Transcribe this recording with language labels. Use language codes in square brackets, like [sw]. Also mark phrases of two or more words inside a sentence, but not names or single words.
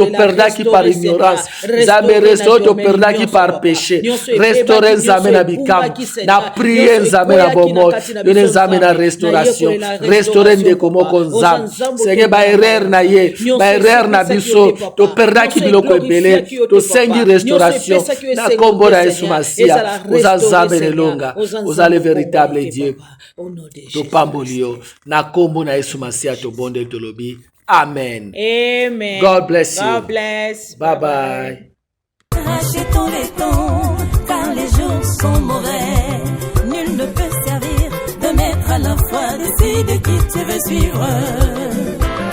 [ln] perdaki [fr] par ignorance [ln] nzambe restaurer auto perdaki [fr] par péché [ln] restaurer nzambe na bikam na prier nzambe na bomo yone nzambe na restauration restaurer ndeko moko nzambe Seigneur ba erreur na ye ba erreur na biso to perdaki biloko ebele to sengi restauration na kombo na Yesu Masiya oza nzambe nelonga oza [fr] le véritable Dieu [ln] to pambolio na kombo na Yesu Masiya to bonde to lobi amen. [en] Amen. God bless you. God bless. Bye bye. [fr] Rachetons les temps, car les jours sont mauvais. Nul ne peut servir de maître à la fois. Décide qui tu veux suivre.